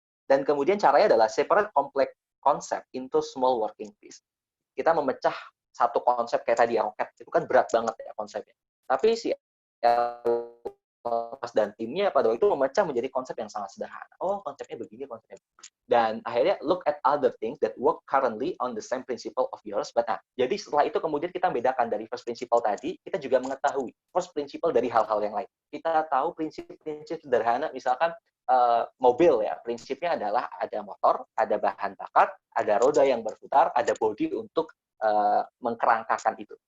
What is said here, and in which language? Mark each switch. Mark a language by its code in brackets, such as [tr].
[id] Dan kemudian caranya adalah [en] separate complex concept into small working piece. [id] Kita memecah satu konsep kayak tadi roket, itu kan berat banget ya konsepnya. Tapi si Mas dan timnya pada waktu itu memecah menjadi konsep yang sangat sederhana. Oh, konsepnya begini, konsepnya begini. Dan akhirnya [en] look at other things that work currently on the same principle of yours. [id] But jadi setelah itu kemudian kita bedakan dari first principle tadi, kita juga mengetahui first principle dari hal-hal yang lain. Kita tahu prinsip-prinsip sederhana, misalkan mobil ya, prinsipnya adalah ada motor, ada bahan bakar, ada roda yang berputar, ada bodi untuk mengkerangkakan itu.